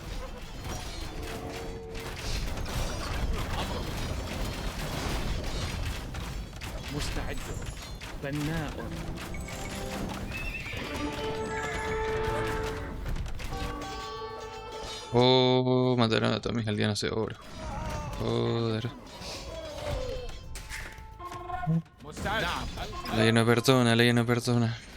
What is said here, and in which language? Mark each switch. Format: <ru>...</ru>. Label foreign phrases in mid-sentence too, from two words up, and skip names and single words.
<ar>مستعد. بناء.</ar> <es>Oh, mataron a todos mis aldeanos de oro. Joder.</es> <ar>مستعد نعم</ar> <es>Ley no perdona, ley no perdona.</es>